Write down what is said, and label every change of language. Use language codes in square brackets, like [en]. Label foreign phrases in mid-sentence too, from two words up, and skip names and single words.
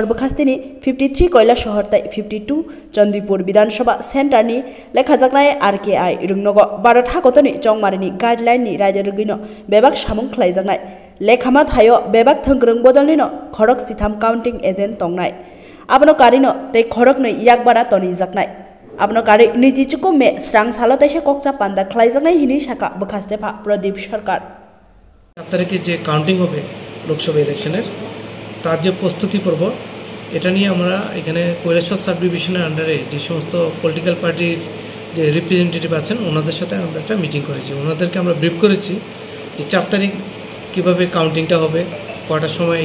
[trp] बखास्तेनि 53 कयला शहर तै 52 चंदीपुर विधानसभा सेन्टारनि लेखाजाकनाय आरकेआई रुंनग भारत हाकतनि चौमारिनि गाइडलाइननि रायजोगिनो बेबाक सामुं खलाइजाकनाय लेखामा थायो बेबाक थंग्रों बदलनिनो खरक सिथाम [en] counting agent [trp] तंनाय आबनो कारिनो तै खरकनै याकबारा तनिजाकनाय आपनो कारी निजिचुको मे स्रांग सालो तैसे ककचा पान्दा खलाइजाकनाय हिनि शाखा बखास्तेफा प्रदीप सरकार [bn] 7 তারিখে যে কাউন্টিং হবে लोकसभा इलेक्शনের তার যে প্রস্তুতি পর্ব এটা নিয়ে আমরা এখানে কৈলাসহর সাব ডিভিশনের আন্ডারে যে সমস্ত [en] political party [bn] যে রিপ্রেজেন্টেটিভ আছেন ওনাদের সাথে আমরা একটা মিটিং করেছি ওনাদেরকে আমরা ব্রিফ করেছি যে 4 তারিখ কিভাবে কাউন্টিংটা হবে কটার সময়